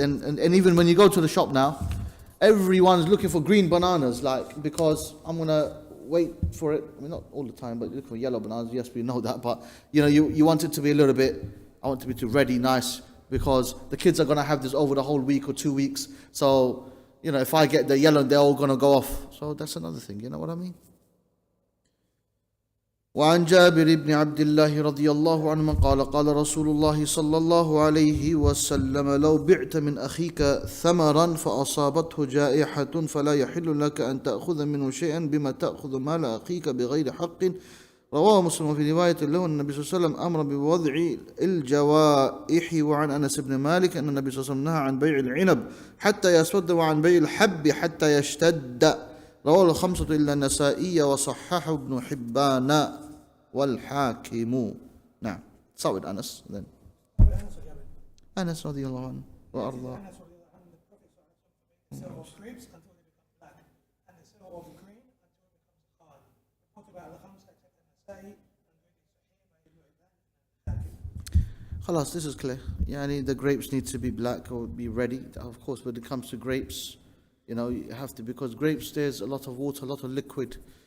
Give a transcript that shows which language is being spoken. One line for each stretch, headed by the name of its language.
English: And even when you go to the shop now, everyone's looking for green bananas, like, because I'm gonna wait for it. I mean, not all the time, but you look for yellow bananas. Yes, we know that, but you want it to be a little bit. I want it to be ready, nice, because the kids are gonna have this over the whole week or 2 weeks. So if I get the yellow, they're all gonna go off. So that's another thing. You know what I mean?
Arabic: وعن جابر بن عبد الله رضي الله عنهما قال قال رسول الله صلى الله عليه وسلم لو بعت من أخيك ثمرا فأصابته جائحة فلا يحل لك أن تأخذ منه شيئا بما تأخذ مال أخيك بغير حق رواه مسلم في رواية له النبي صلى الله عليه وسلم أمر بوضع الجوائح وعن أنس بن مالك أن النبي صلى الله عليه وسلم نهى عن بيع العنب حتى يسود وعن بيع الحب حتى يشتد رواه الخمسة إلا النسائي وصححه ابن حبان والحاكم نعم صوت أنس then أنس رضي الله عنه وأرضاه
English: the sale of grapes until they become black, and the sale of grain until it becomes hard. Reported by Al-Khamsa except An-Nasa'i and خلاص, this is clear. Yani the grapes need to be black or be ready. Of course, when it comes to grapes, you have to, because grapes, there's a lot of water, a lot of liquid.